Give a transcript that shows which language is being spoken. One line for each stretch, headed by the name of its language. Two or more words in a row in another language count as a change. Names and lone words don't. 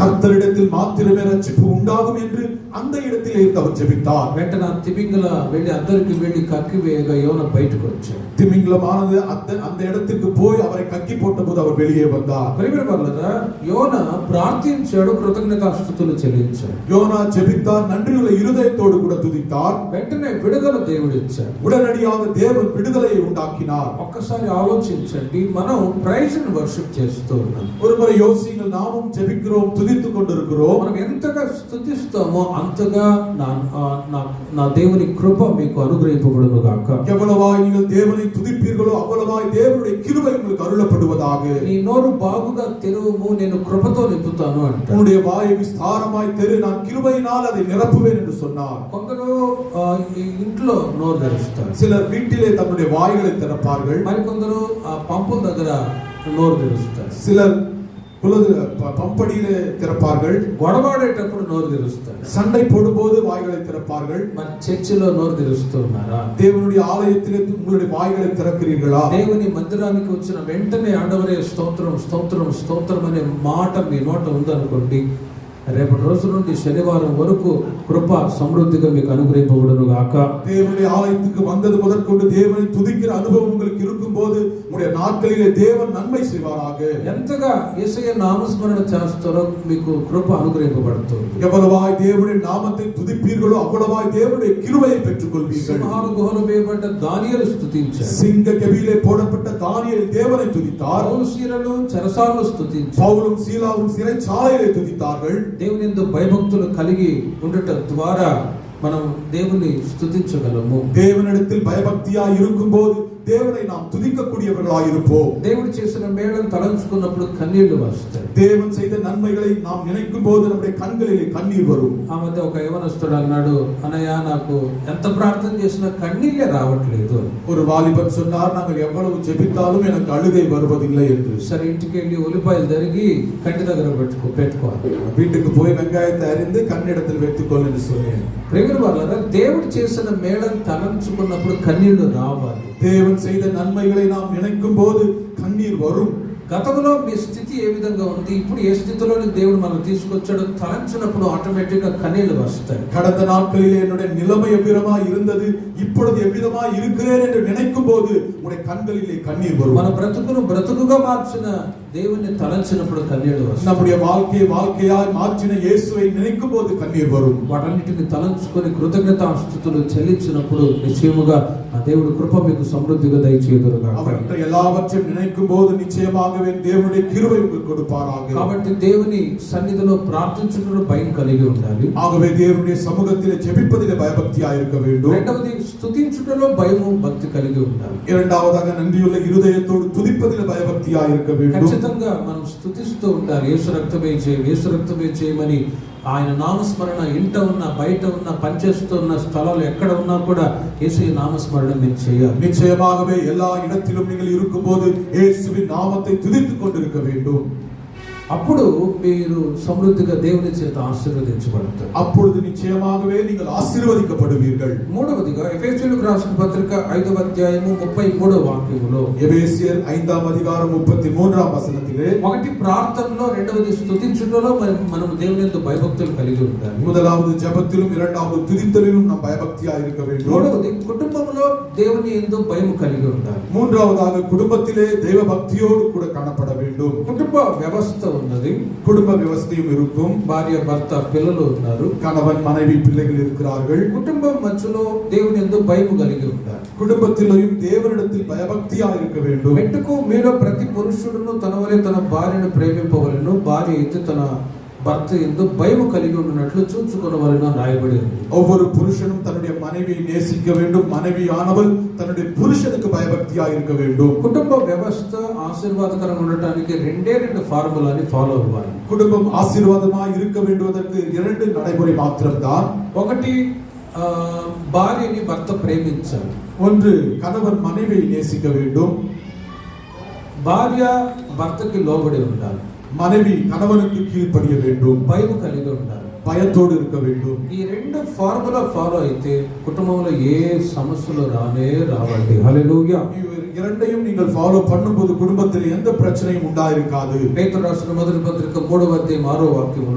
Tamil: கர்த்தரிடத்தில் மாத்திரமே ரட்சிப்பு உண்டாகும் என்று அந்த இடத்திலே இருந்து அவர் ஜெபித்தார்.
Telugu: వెంటనే తిమింగల వెళ్ళి అందరికి వెళ్ళి కక్కి వేయగా యోన బయటకు వచ్చాడు.
Tamil: திமிங்கலமானது அந்த இடத்துக்கு போய் அவரை கக்கி போட்டபோது அவர் வெளியே வந்தார்.
Telugu: ప్రియమైన వారలారా, యోన ప్రార్థించాడు, కృతజ్ఞతాస్తుతులు చెల్లించాడు.
Tamil: யோனா ஜெபித்தார், நன்றியுள்ள இருதயத்தோடு கூட துதித்தார்.
Telugu: వెంటనే విడుదల దేవుడు ఇచ్చాడు.
Tamil: உடனடியாக தேவன் விடுதலையை உண்டாக்கினார்.
Telugu: ఒక్కసారి ఆలోచించండి, మనం
English: praise and worship
Telugu: చేస్తూ ఉన్నాం.
Tamil: ஒருமுறை யோசிங்கள், நாமும் ஜெபிக்கிறோம், துதித்துக் கொண்டிருக்கிறோம்.
Telugu: మనం ఎంతగా స్తుతిస్తామో అంతగా నా దేవుని కృప మీకు అనుగ్రహింపబడును గాక.
Tamil: எவ்வளவாய் நீங்கள் தேவனை துதிப்பீர்களோ அவ்வளவாய் தேவனுடைய கிருபை உங்களுக்கு அருளப்படுவதாக.
Telugu: నీ నోరు బాగుగా తెరువుము, నేను కృపతో నింపుతాను అంట.
Tamil: உன்னுடைய வாயை விஸ்தாரமாய் தெரு, நான் கிருபையினால் அதை நிரப்புவேன் என்று சொன்னார்.
Telugu: కొందరు ఇంట్లో నోరు తెరుస్తారు,
Tamil: சிலர் வீட்டிலே தன்னுடைய வாய்களை திறப்பார்கள்.
Telugu: మరి కొందరు ఆ పంపుల దగ్గర నోరు తెరుస్తారు,
Tamil: சிலர் பம்படியிலே திறப்பார்கள்.
Telugu: గొడవాడేటప్పుడు నోరు తెరుస్తారు,
Tamil: சண்டை போடும்போது வாய்களை திறப்பார்கள்.
Telugu: మరి చర్చిలో నోరు తెరుస్తున్నారా?
Tamil: தேவனுடைய ஆலயத்திலே உங்களுடைய வாய்களை திறக்கிறீர்களா?
Telugu: దేవుని మందిరానికి వచ్చిన వెంటనే ఆడవరే స్తోత్రం స్తోత్రం స్తోత్రం అనే మాట మీ నోట ఉందనుకోండి, రేపటి రోజు నుండి శనివారం వరకు కృప సమృద్ధిగా మీకు అనుగ్రహింపబడును గాక.
Tamil: தேவனுடைய ஆலயத்துக்கு வந்தது முதற்கொண்டு தேவனை துதிக்கிற அனுபவம் உங்களுக்கு இருக்கும்போது உங்களுடைய நாட்களிலே தேவன் நன்மை செய்வாராக.
Telugu: ఎంతగా యేసయ్య నామస్మరణ చేస్తారో మీకు కృప అనుగ్రహింపబడుతుంది.
Tamil: எவ்வளவாய் தேவனுடைய நாமத்தை துதிப்பீர்களோ அவ்வளவாய் தேவனுடைய கிருபையை பெற்றுக்கொள்வீர்கள்.
Telugu: సింహాల గుహలో వేయబడ్డ దానియేలు స్తుతించాడు.
Tamil: சிங்க கெபியிலே போடப்பட்ட தானியேல் தேவனை துதித்தார்.
Telugu: పౌలు సీలలు చెరసాలలో స్తుతించారు.
Tamil: பவுலும் சீலாவும் சிறைச்சாலையிலே துதித்தார்கள்.
Telugu: దేవుని యందు భయభక్తులు కలిగి ఉండట ద్వారా మనం దేవుని స్తుతించగలము.
Tamil: தேவனிடத்தில் பயபக்தியாய் இருக்கும்போது தேவனை நாம் துதிக்கக்கூடியவர்களாய் இருப்போம்.
Telugu: దేవుడు చేసిన మేళను తలంచుకున్నప్పుడు కన్నీళ్లు వస్తాయి.
Tamil: தேவன் செய்த நன்மைகளை நாம் நினைக்கும் போது நம்முடைய கண்களிலே கண்ணீர் வரும்.
Telugu: ఆ మధ్య ఒక యవనస్తుడు అన్నాడు, అన్నయ్య నాకు ఎంత ప్రార్థన చేసినా కన్నీళ్లే రావట్లేదు.
Tamil: ஒரு வாலிபன் சொன்னார், நாங்கள் எவ்வளவு ஜெபித்தாலும் எனக்கு அழுகை வருவதில்லை என்று.
Telugu: సరే ఇంటికి వెళ్ళి ఉల్లిపాయలు తరిగి కంటి దగ్గర పెట్టుకోవాలి.
Tamil: வீட்டுக்கு போய் வெங்காயத்தை அறிந்து கண்ணிடத்தில் வைத்துக்கொள் என்று சொன்னேன்.
Telugu: ప్రేమిన వాళ్ళారా, దేవుడు చేసిన మేళను తలంచుకున్నప్పుడు కన్నీళ్లు రావాలి.
Tamil: தேவன் செய்த நன்மைகளை நாம் நினைக்கும் போது கண்ணீர் வரும்.
Telugu: గతంలో మీ స్థితి ఏ విధంగా ఉంది, ఇప్పుడు ఏ స్థితిలోని దేవుడు మనం తీసుకొచ్చాడో తలంచినప్పుడు ఆటోమేటిక్ గా కన్నీళ్లు వస్తాయి.
Tamil: கடந்த நாட்களிலே என்னுடைய நிலைமை எவ்விதமாய் இருந்தது, இப்பொழுது எவ்விதமாய் இருக்கிறேன் என்று நினைக்கும் போது உங்களுடைய கண்களிலே கண்ணீர் வரும்.
Telugu: మన బ్రతుకును బ్రతుకుగా మార్చిన దేవుణ్ణి తలంచినప్పుడు కన్నీళ్లు వస్తాయి.
Tamil: நம்முடைய வாழ்க்கையை வாழ்க்கையாய் மாற்றின இயேசுவை நினைக்கும் போது கண்ணீர் வரும்.
Telugu: వాటన్నిటిని తలంచుకొని కృతజ్ఞతాస్తుతులు చెల్లించినప్పుడు నిశ్చయముగా ఆ దేవుడు కృప మీకు సమృద్ధిగా దయచేయుదురుగాక.
Tamil: அவற்றை எல்லாவற்றையும் நினைக்கும் போது நிச்சயமாகவே தேவனுடைய கிருபை உங்களுக்கு கொடுப்பாராக.
Telugu: కాబట్టి దేవుని సన్నిధిలో ప్రార్థించుటలో భయం కలిగి ఉండాలి.
Tamil: ஆகவே தேவனுடைய சமூகத்திலே ஜெபிப்பதிலே பயபக்தியாய் இருக்க வேண்டும்.
Telugu: రెండవది స్తుతించుటలో భయము భక్తి కలిగి ఉండాలి.
Tamil: இரண்டாவதாக நன்றியுள்ள இருதயத்தோடு துதிப்பதிலே பயபக்தியாய் இருக்க வேண்டும்.
Telugu: ఖచ్చితంగా మనం స్తుతిస్తూ ఉండాలి. యేసు రక్తమే జయం, యేసు రక్తమే జయమని ఆయన నామస్మరణ ఇంట ఉన్న బయట ఉన్న పనిచేస్తున్న స్థలాలు ఎక్కడ ఉన్నా కూడా యేసు నామస్మరణ మీరు చేయాలి.
Tamil: நிச்சயமாகவே எல்லா இடத்திலும் நீங்கள் இருக்கும்போது இயேசுவின் நாமத்தை துதித்துக் கொண்டிருக்க வேண்டும்.
Telugu: అప్పుడు మీరు సమృద్ధిగా దేవుని చేత ఆశీర్వదించబడతారు.
Tamil: அப்பொழுது நிச்சயமாகவே நீங்கள் ஆசீర్వదించబடுவீர்கள்.
Telugu: మూడవదిగా ఎఫెసీయులకు రాసిన పత్రిక 5వ అధ్యాయము 33వ వాక్యములో
Tamil: எபேசியர் 5ஆம் அதிகாரம் 33ஆம் வசனத்திலே
Telugu: ఒకటి ప్రార్థనలో, రెండవది స్తుతించుటలో మనం దేవుని యందు భయభక్తులు కలిగి ఉండాలి.
Tamil: முதலாவது ஜெபத்திலும் இரண்டாவது துதித்தலிலும் நாம் பயபக்தியாய் இருக்க வேண்டும்.
Telugu: మూడవది కుటుంబంలో దేవుని యందు భయం కలిగి ఉండాలి.
Tamil: மூன்றாவதாக குடும்பத்திலே தெய்வ பக்தியோடு கூட காணப்பட வேண்டும்.
Telugu: కుటుంబ వ్యవస్థ ఉన్నది,
Tamil: குடும்ப விவசாயம் இருக்கும்.
Telugu: భార్య భర్త పిల్లలు ఉన్నారు,
Tamil: கணவன் மனைவி பிள்ளைகள் இருக்கிறார்கள்.
Telugu: కుటుంబం మధ్యలో దేవుని యందు భయం కలిగి ఉండాలి.
Tamil: குடும்பத்திலும் தேவனிடத்தில் பயபக்தியா இருக்க வேண்டும்.
Telugu: మెట్టుకు మీలో ప్రతి పురుషుడును తన వలె తన భార్యను ప్రేమింపవలెను, భార్య అయితే తన భర్త యందు భయం కలిగి ఉన్నట్లు చూచుకొనవలెను రాయబడి ఉంది.
Tamil: ஒவ்வொரு புருஷனும் தன்னுடைய மனைவியை நேசிக்க வேண்டும், மனைவியானவள் தன்னுடைய புருஷனுக்கு பயபக்தியா இருக்க வேண்டும்.
Telugu: కుటుంబ వ్యవస్థ ఆశీర్వాదకరంగా ఉండటానికి రెండు ఫార్ములాని ఫాలో అవ్వాలి.
Tamil: குடும்பம் ஆசீர்வாதமாய் இருக்க வேண்டுவதற்கு இரண்டு நடைமுறை மாத்திரம்தான்.
Telugu: ఒకటి, భార్యని భర్త ప్రేమించాలి.
Tamil: ஒன்று, கணவன் மனைவியை நேசிக்க வேண்டும்.
Telugu: భార్య భర్తకి లోబడి ఉండాలి.
Tamil: மனைவி கணவனுக்கு கீழ்ப்படிய வேண்டும்.
Telugu: భయం కలిగి ఉండాలి.
Tamil: பயத்தோடு இருக்க வேண்டும்.
Telugu: ఈ రెండు
English: formula follow
Telugu: అయితే కుటుంబంలో ఏ సమస్యలు రావండి. హల్లెలూయా.
Tamil: இரண்டையும் நீங்கள் ஃபாலோ பண்ணும்போது குடும்பத்தில் எந்த பிரச்சனையும் உண்டாயிருக்காது.
Telugu: పేతురు రాసిన మొదటి పత్రిక 3వ అధ్యాయం 6వ వాక్యములో